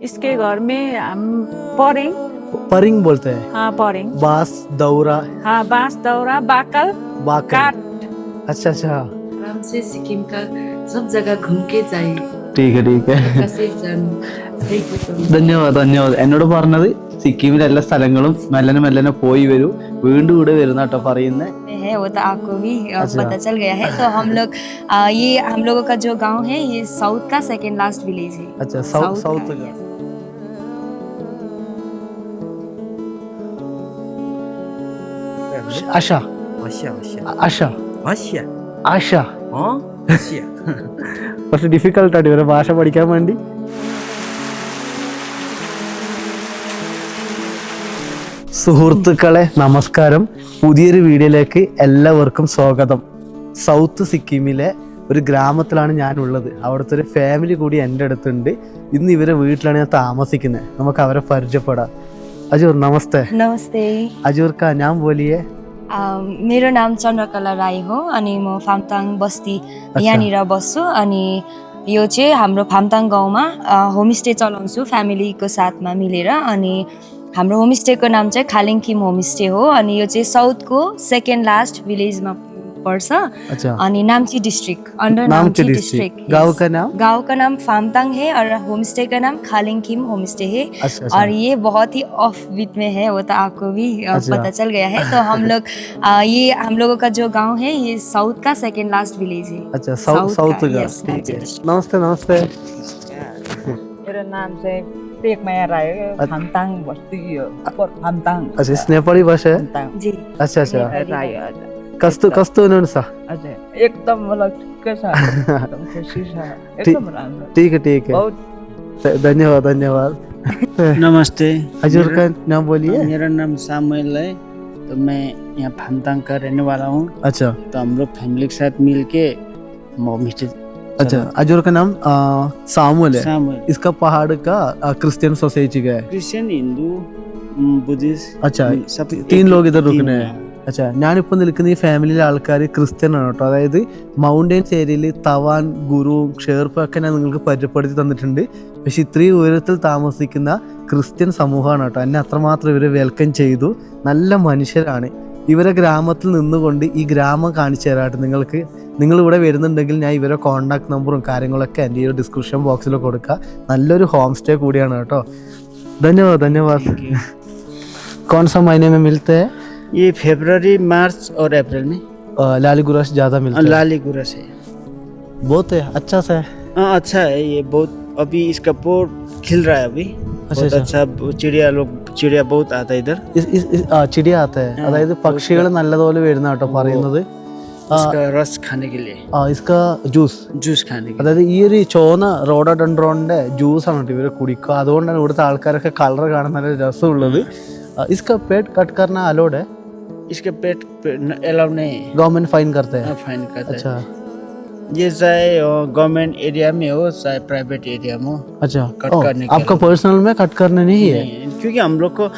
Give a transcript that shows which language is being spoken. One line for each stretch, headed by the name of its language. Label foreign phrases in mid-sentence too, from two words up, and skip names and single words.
Hindi: इसके घर में हम परिंग। परिंग बोलते हैं। हाँ परिंग। बांस दौरा। हाँ बांस दौरा बाकल काट। अच्छा अच्छा आराम से सिक्किम का सब जगह घूम के जाए ठीक है
Malayalam: ധന്യവാദം ധന്യവാദം എന്നോട് പറഞ്ഞത് സിക്കിമിലെ എല്ലാ സ്ഥലങ്ങളും മെല്ലനെ മെല്ലനെ പോയി വരൂ വീണ്ടും ഇവിടെ വരുന്ന കേട്ടോ പറയുന്നേ
Hindi: है वो तो आपको भी पता चल गया है। तो हम लोग ये हम लोगों का जो गांव है ये साउथ का
English: second last village
Hindi: है। अच्छा साउथ का, का
English: yes।
Malayalam: आशा ആശ ആശ കുറച്ച് ഡിഫിക്കൽട്ടായിട്ട് ഇവരെ ഭാഷ പഠിക്കാൻ വേണ്ടി. സുഹൃത്തുക്കളെ നമസ്കാരം, പുതിയൊരു വീഡിയോയിലേക്ക് എല്ലാവർക്കും സ്വാഗതം. സൗത്ത് സിക്കിമിലെ ഒരു ഗ്രാമത്തിലാണ് ഞാനുള്ളത്. അവിടുത്തെ ഒരു ഫാമിലി കൂടി എൻ്റെ അടുത്തുണ്ട്. ഇന്ന് ഇവരെ വീട്ടിലാണ് ഞാൻ താമസിക്കുന്നത്. നമുക്ക് അവരെ പരിചയപ്പെടാം. അജൂർ നമസ്തേ.
Hindi: नमस्ते। अजूर का नाम बोलिए।
Nepali: मेरो नाम चन्द्रकला राई हो अनि म फामताङ बस्ती यहाँनिर बस्छु। अनि यो चाहिँ हाम्रो फामताङ गाउँमा होमस्टे चलाउँछु फ्यामिलीको साथमा मिलेर। अनि हाम्रो होमस्टेको नाम चाहिँ खालिङखिम होमस्टे हो। अनि यो चाहिँ साउथको
English: second last village
Nepali: पर्छ।
Hindi: अच्छा।
Nepali: अनि नाम्ची
English: district under Namchi district.
Hindi: गाँव का नाम? गाँव का नाम फामताङ है और होमस्टे का नाम खालिङखिम होमस्टे है। अच्छा। और ये बहुत ही
English: off beat
Hindi: में है, वो तो आपको भी पता चल गया है। तो हम लोग ये हम लोगों का जो गांव है ये साउथ का
English: second last village
Hindi: है। अच्छा साउथ का
English: yes,
Hindi: ठीक है। नमस्ते नमस्ते।
Nepali: मेरा नाम चाहिँ टेकमाया राई हो। फामताङ बस्ती फामताङ।
Hindi: अच्छा इस नेपाली भाषा है? जी अच्छा अच्छा
Nepali: राई हजुर। कस्तो हुनुहुन्छ? हजुर एकदम मलाई ठिकै छ, एकदम खुसी छ, एकदम राम्रो।
Hindi: ठीक है बहुत धन्यवाद। नमस्ते। हजूर का नाम बोलिए। मेरा नाम सामुएल है। तो मैं यहाँ फामताङ का रहने वाला हूँ। अच्छा तो हम लोग फैमिली के साथ मिल के होमस्टे। अच्छा हजूर का नाम सामुएल है। सामुएल इसका पहाड़ का
English: Christian society
Hindi: का है। क्रिश्चियन हिंदू बुद्धिस्ट अच्छा सब तीन लोग इधर रुकने हैं. अच्छा
Malayalam: ഞാനിപ്പോൾ നിൽക്കുന്ന ഈ ഫാമിലിയിലെ ആൾക്കാർ ക്രിസ്ത്യൻ ആണ് കേട്ടോ. അതായത്
English: mountains area
Malayalam: തവാൻ ഗുരുവും ഷേർപ്പ ഒക്കെ ഞാൻ നിങ്ങൾക്ക് പരിചയപ്പെടുത്തി തന്നിട്ടുണ്ട്. പക്ഷെ ഇത്രയും ഉയരത്തിൽ താമസിക്കുന്ന ക്രിസ്ത്യൻ സമൂഹമാണ് കേട്ടോ. എന്നെ അത്രമാത്രം ഇവരെ വെൽക്കം ചെയ്തു. നല്ല മനുഷ്യരാണ്. ഇവരെ ഗ്രാമത്തിൽ നിന്നുകൊണ്ട് ഈ ഗ്രാമം കാണിച്ചു തരാട്ട് നിങ്ങൾക്ക്. നിങ്ങളിവിടെ വരുന്നുണ്ടെങ്കിൽ ഞാൻ ഇവരെ
English: contact number
Malayalam: കാര്യങ്ങളൊക്കെ എൻ്റെ ഈ
English: description box
Malayalam: കൊടുക്കുക. നല്ലൊരു
English: home stay
Malayalam: കൂടിയാണ് കേട്ടോ. ധന്യവാദ്.
Hindi: कौन सा महीने में मिलते हैं? ये फरवरी मार्च और अप्रैल में लाली गुरस ज्यादा मिलता है. लाली गुरस है बहुत है अच्छा सा है. हाँ अच्छा है ये बहुत. अभी इसका पोर खिल रहा है अभी. बहुत अच्छा चिड़िया बहुत आता है इधर. चिड़िया आता है.
Malayalam: അതായത് പക്ഷികൾ നല്ലപോലെ വരുന്ന കേട്ടോ പറയുന്നത്.
Hindi: इसका रस खाने के लिए. इसका ജ്യൂസ് खाने के
Malayalam: അതായത് ഈ ഒരു ചോന്ന റോഡോഡെൻഡ്രോണിന്റെ ജ്യൂസ് ആണ് ഇവരെ കുടിക്കുക. അതുകൊണ്ടാണ് ഇവിടുത്തെ ആൾക്കാരൊക്കെ കളർ കാണാൻ നല്ല രസമുള്ളത്.
Hindi: इसका पेट कट करना अलाउड है? इसके पेट अलाउ नहीं है. गवर्नमेंट फाइन करते हैं? फाइन करता है. अच्छा ये चाहे
English: government area
Hindi: में हो चाहे
English: private area
Hindi: में हो. अच्छा कट करने के आपका पर्सनल में कट करना नहीं है? क्योंकि हम लोग को